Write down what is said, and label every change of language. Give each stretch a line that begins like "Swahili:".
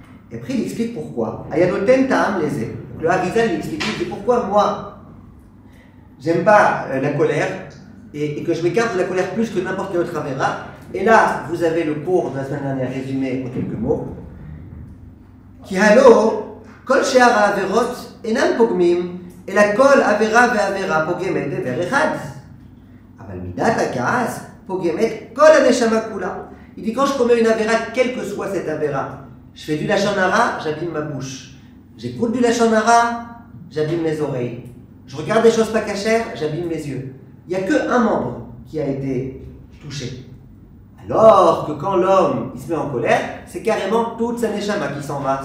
French: Et après, il explique pourquoi.
Hebrew: Ayanoten ta'am leze.
French: Le Harizal, il explique pourquoi moi, j'aime pas la colère, et que je m'écarte de la colère plus que n'importe quel autre avéra. Et là, vous avez le cours de la semaine dernière résumé en quelques mots.
Hebrew: Ki halo, kol she'ar ha'averot enam pogmim, אלא כל עבירה ועבירה פוגמת דבר אחד. אבל מידת הכעס פוגמת כל הנשמה כולה.
French: Il dit quand je commets une avéra, quelle que soit cette avéra, je fais du lachon hara, j'abîme ma bouche. J'écoute du lachon hara, j'abîme mes oreilles. Je regarde des choses pas cachères, j'abîme mes yeux. Il n'y a qu'un membre qui a été touché. Alors que quand l'homme il se met en colère, c'est carrément toute sa neshama qui s'en va.